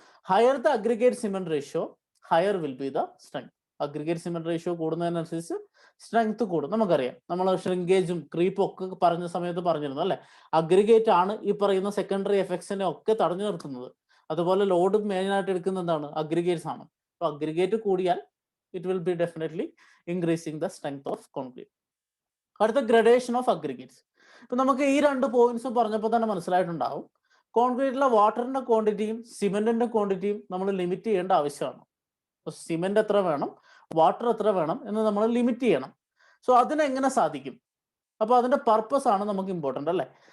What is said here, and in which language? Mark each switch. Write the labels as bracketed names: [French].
[English] Higher the aggregate cement ratio higher will be the strength. [Malayalam] Aggregate cement ratio കൂടുന്നതിനനുസരിച്ച് strength കൂടും. നമുക്കറിയാം, നമ്മൾ ഷ്രിങ്കേജും ക്രീപ്പും ഒക്കെ പറഞ്ഞ സമയത്ത് പറഞ്ഞിരുന്നു അല്ലെ. അഗ്രിഗേറ്റ് ആണ് ഈ പറയുന്ന സെക്കൻഡറി എഫക്ട്സിനെ ഒക്കെ തടഞ്ഞു നിർത്തുന്നത്. അതുപോലെ ലോഡ് മെയിനായിട്ട് എടുക്കുന്നത് എന്താണ്? അഗ്രിഗേറ്റ്സ് ആണ്. അപ്പോൾ അഗ്രിഗേറ്റ് കൂടിയാൽ [English] it will be definitely increasing the strength of concrete. അടുത്ത gradation of aggregates. [Malayalam] ഇപ്പൊ നമുക്ക് ഈ രണ്ട് പോയിന്റ്സും പറഞ്ഞപ്പോൾ തന്നെ മനസ്സിലായിട്ടുണ്ടാവും, കോൺക്രീറ്റിലെ വാട്ടറിന്റെ ക്വാണ്ടിറ്റിയും സിമെന്റിന്റെ ക്വാണ്ടിറ്റിയും നമ്മൾ ലിമിറ്റ് ചെയ്യേണ്ട ആവശ്യമാണ്. സിമെന്റ് എത്ര വേണം, വാട്ടർ എത്ര വേണം എന്ന് നമ്മൾ ലിമിറ്റ് ചെയ്യണം. സോ അതിനെങ്ങനെ സാധിക്കും? അപ്പോൾ അതിന്റെ പർപ്പസ് ആണ് നമുക്ക് ഇമ്പോർട്ടൻ്റ് അല്ലേ.